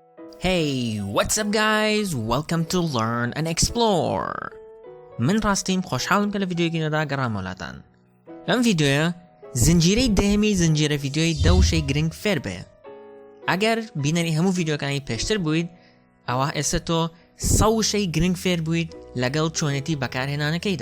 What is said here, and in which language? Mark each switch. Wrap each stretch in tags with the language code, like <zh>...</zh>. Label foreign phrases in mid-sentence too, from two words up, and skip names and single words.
<en>Hey, what's up guys? Welcome to Learn and Explore.</en> <ckb>من راستیم خوشحالم که لڤیدیۆیەکی نەدا گەڕامەوەلاتان. لەم ڤیدیۆیە زنجیرەی دەهەمی زنجیرە ڤیدیۆی وشەی گرنگ فێربە. ئەگەر بینەری هەموو ڤیدیۆکانی پێشتر بوویت، ئەوە ئێستا تۆ 100 وشەی گرنگ فێر بوویت لەگەڵ چۆنێتی بەکارهێنانەکەیدا.</ckb>